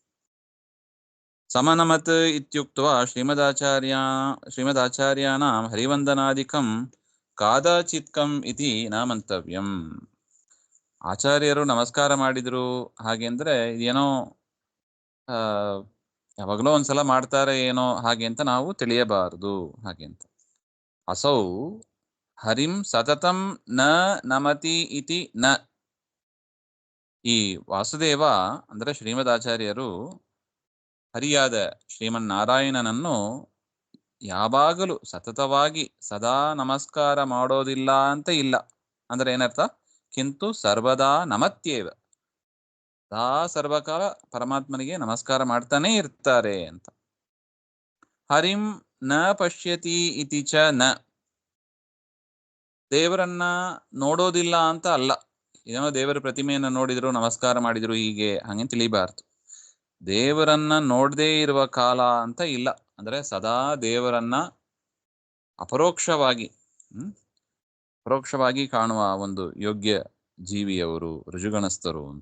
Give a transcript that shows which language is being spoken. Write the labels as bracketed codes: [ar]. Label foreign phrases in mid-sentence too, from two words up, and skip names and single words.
[sa] ಸಮನಮತ್ ಇತ್ಯುಕ್ತ್ವಾ ಶ್ರೀಮದಾಚಾರ್ಯಾಣಾಂ ಹರಿವಂದನಾದಿಕಂ ಕಾದಾಚಿತ್ಕಂ ಇತಿ ನ ಮಂತವ್ಯಂ. [kn] ಆಚಾರ್ಯರು ನಮಸ್ಕಾರ ಮಾಡಿದ್ರು ಹಾಗೆ ಅಂದ್ರೆ ಏನೋ ಯಾವಾಗಲೋ ಒಂದ್ಸಲ ಮಾಡ್ತಾರೆ ಏನೋ ಹಾಗೆ ಅಂತ ನಾವು ತಿಳಿಯಬಾರದು ಹಾಗೆ ಅಂತ. [sa] ಅಸೌ ಹರಿಂ ಸತತಂ ನ ನಮತಿ ಇತಿ ನ. [kn] ಈ ವಾಸುದೇವ ಅಂದ್ರೆ ಶ್ರೀಮದಾಚಾರ್ಯರು ಹರಿಯಾದ ಶ್ರೀಮನ್ನಾರಾಯಣನನ್ನು ಯಾವಾಗಲೂ ಸತತವಾಗಿ ಸದಾ ನಮಸ್ಕಾರ ಮಾಡೋದಿಲ್ಲ ಅಂತ ಇಲ್ಲ. ಅಂದ್ರೆ ಏನರ್ಥ? [sa] ಕಿಂತು ಸರ್ವದಾ ನಮತ್ಯೇವ, [kn] ಸದಾ ಸರ್ವಕಾಲ ಪರಮಾತ್ಮನಿಗೆ ನಮಸ್ಕಾರ ಮಾಡ್ತಾನೆ ಇರ್ತಾರೆ ಅಂತ. [sa] ಹರಿಂ ನ ಪಶ್ಯತಿ ಇತಿ ಚ ನ, [kn] ದೇವರನ್ನ ನೋಡೋದಿಲ್ಲ ಅಂತ ಅಲ್ಲ. ಏನೋ ದೇವರ ಪ್ರತಿಮೆಯನ್ನು ನೋಡಿದ್ರು ನಮಸ್ಕಾರ ಮಾಡಿದ್ರು ಹೀಗೆ ಹಾಗೆ ತಿಳಿಬಾರ್ದು. ದೇವರನ್ನ ನೋಡದೇ ಇರುವ ಕಾಲ ಅಂತ ಇಲ್ಲ. ಅಂದ್ರೆ ಸದಾ ದೇವರನ್ನ ಅಪರೋಕ್ಷವಾಗಿ ಕಾಣುವ ಒಂದು ಯೋಗ್ಯ ಜೀವಿಯವರು ಋಜುಗಣಸ್ಥರು ಅಂತ.